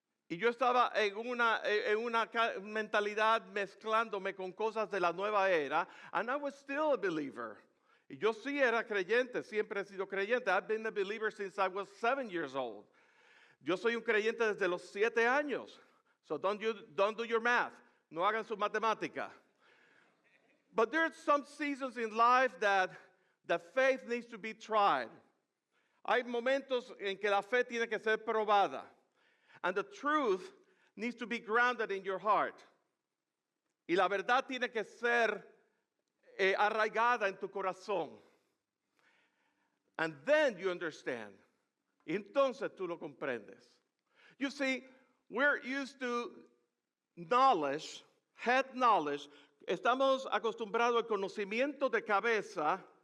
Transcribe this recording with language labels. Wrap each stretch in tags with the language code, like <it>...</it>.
<es>Y yo estaba en una mentalidad mezclándome con cosas de la nueva era.</es> <en>And I was still a believer.</en> <es>Y yo sí era creyente, siempre he sido creyente.</es> <en>I've been a believer since I was 7 years old.</en> <es>Yo soy un creyente desde los 7 años.</es> <en>So don't do your math.</en> <es>No hagan su matemática.</es> <en>But there are some seasons in life that faith needs to be tried.</en> <es>Hay momentos en que la fe tiene que ser probada.</es> <en>And the truth needs to be grounded in your heart.</en> <es>Y la verdad tiene que ser arraigada en tu corazón.</es> <en>And then you understand.</en> <es>Y entonces tú lo comprendes.</es> <en>You see, we're used to knowledge, head knowledge.</en> <es>Estamos acostumbrados al conocimiento de cabeza.</es>